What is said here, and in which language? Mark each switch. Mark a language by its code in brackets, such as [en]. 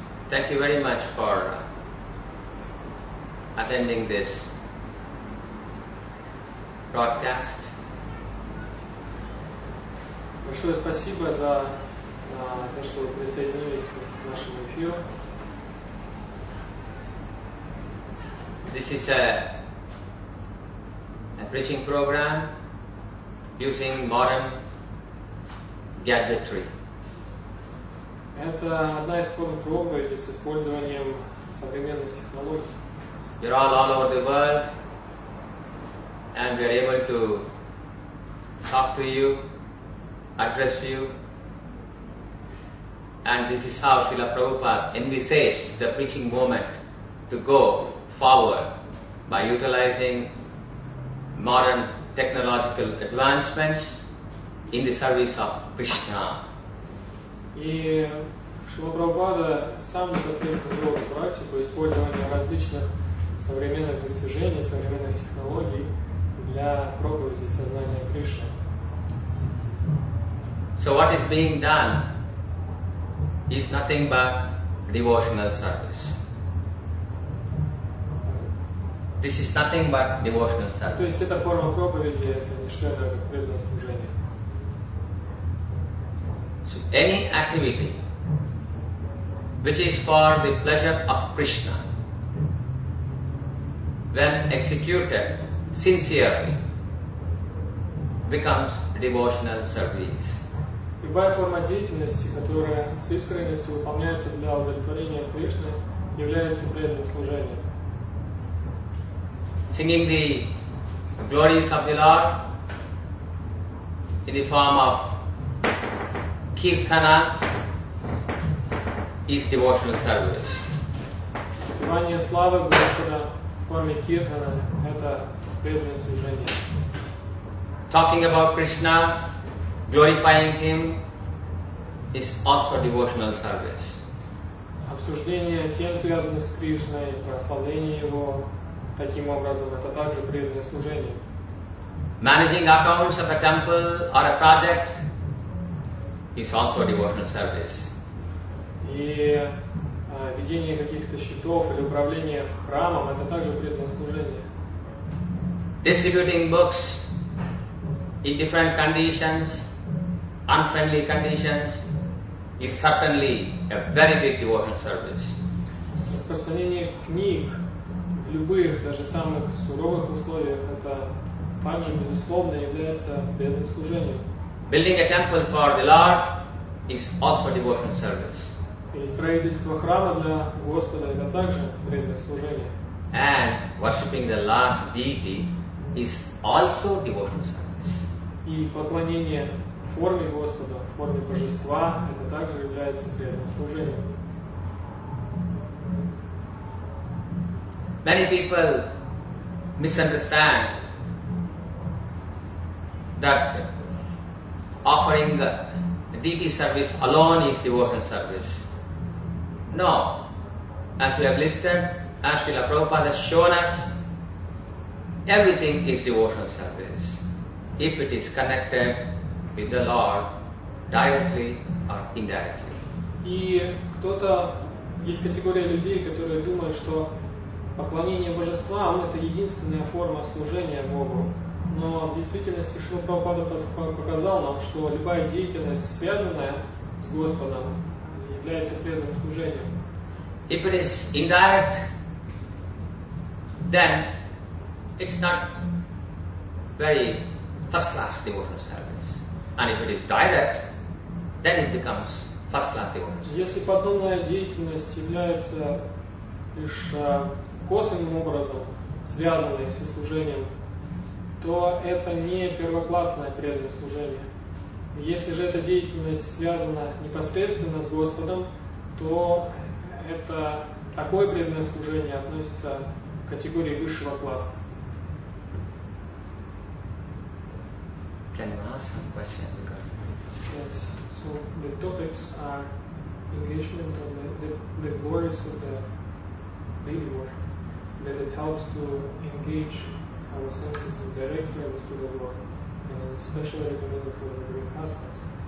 [en] Thank you very much for attending this broadcast. [ru] Большое спасибо за то, что вы присоединились к нашему эфиру. [en] This is a preaching program using modern gadgetry. [ru] Это одна из форм проповеди с использованием современных технологий. [en] You're all over the world, and we are able to talk to you, address you, and this is how Srila Prabhupada envisaged the preaching movement to go forward by utilizing modern technological advancements in the service of Krishna. [ru] И Шрила Прабхупада сам непосредственно вел эту практику использования различных современных достижений, современных технологий для проповеди сознания Кришны. [en] So what is being done is nothing but devotional service. This is nothing but devotional service. [ru] То есть эта форма проповеди это не что иное, как преданное служение. [en] So any activity which is for the pleasure of Krishna, when executed sincerely, becomes devotional service. [ru] Любая форма деятельности, которая с искренностью выполняется для удовлетворения Кришны, является преданным служением. [en] Singing the glories of the Lord in the form of kirtana is devotional service. [ru] Спевание славы Господа в форме киртана – это преданное служение. [en] Talking about Krishna, glorifying Him, is also devotional service. [ru] Обсуждение тем, связанных с Кришной, прославление Его, таким образом, это также преданное служение. [en] Managing accounts of a temple or a project is also a devotional service. [ru] И ведение каких-то счетов или управление храмом, это также преданное служение. [en] Distributing books in different conditions, unfriendly conditions, is certainly a very big devotional service. [ru] Распространение книг в любых, даже самых суровых условиях, это также, безусловно, является преданным служением. [en] Building a temple for the Lord is also a devotional service. [ru] И строительство храма для Господа, это также преданное служение. [en] And worshipping the Lord's deity is also devotional service. [ru] И поклонение в форме Господа, в форме божества, это также является преданным служением. [en] Many people misunderstand that offering deity service alone is devotional service. No. As we have listed, as Srila Prabhupada has shown us, everything is devotional service. If it is connected with the Lord directly or indirectly. [ru] И есть категория людей, которые думают, что поклонение божествам – это единственная форма служения Богу. Но в действительности Шрила Прабхупада показал нам, что любая деятельность, связанная с Господом, является преданным служением. [en] If it is indirect, then it's not very first-class devotional service. And if it is direct, then it becomes first-class devotional service. [ru] Если подобная деятельность является лишь косвенным образом связанной со служением, то это не первоклассное преданное служение. Если же эта деятельность связана непосредственно с Господом, то это такое преданное служение относится к категории высшего класса. [en] Can you ask some question? Yes. So the topics are engagement of the glories of the daily worship, that it helps to engage our senses in direct service to the Lord, and especially recommended for the Grihastas.